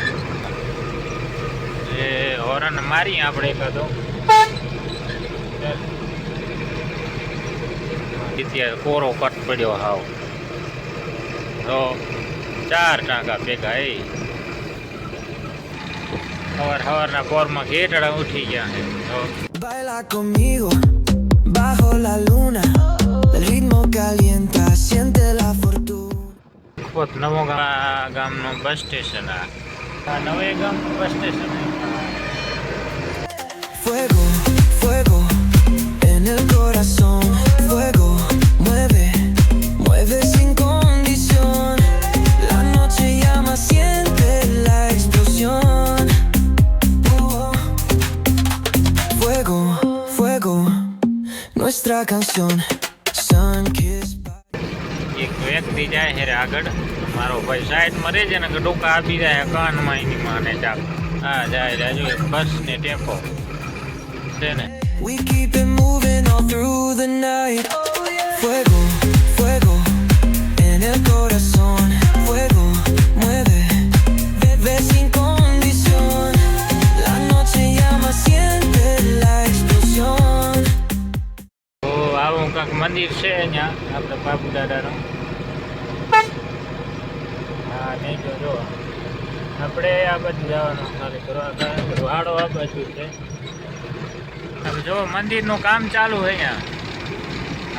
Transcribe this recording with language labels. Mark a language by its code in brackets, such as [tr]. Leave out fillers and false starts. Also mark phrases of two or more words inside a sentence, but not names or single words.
[gu] એ હોરન મારી આપણે એકાદો કોરો કટ પડ્યો હાવ તો 4 ટાંકા ભેગા એ સવારના પોરમાં ઘેટડા ઉઠી ગયા છે તો [es] Baila conmigo bajo la luna, el ritmo calienta, siente la fortuna. [gu] નવો ગામનું બસ સ્ટેશન આ નવે ગામનું બસ સ્ટેશન [es] Fuego, fuego en el corazón, fuego mueve, mueve sin condición. La noche llama, siente la explosión. Fuego, fuego, nuestra canción. [en] Sun kissed by... [gu] એક વ્યક્તિ જાય છે આગળ, મારો ભાઈ સાઈડમાં રહે છે ને કે ડોકા આપી જાય કાનમાં એની માને ચાક હા જાય રાજુ બસ ને ટેમ્પો છે ને. [en] We keep it moving all through the night. [es] Fuego, fuego en el corazón. Fuego mueve, bebe sin condición. La noche llama, siente la explosión. [gu] તો આવું કાંક મંદિર છે અહીંયા આપણે બાપુ દાદાનું. હા નહીં જો આપણે આ બાજુ જવાનું ખાલી કરવા વાડો આ બાજુ છે. જો મંદિરનું કામ ચાલુ હોય અહીંયા.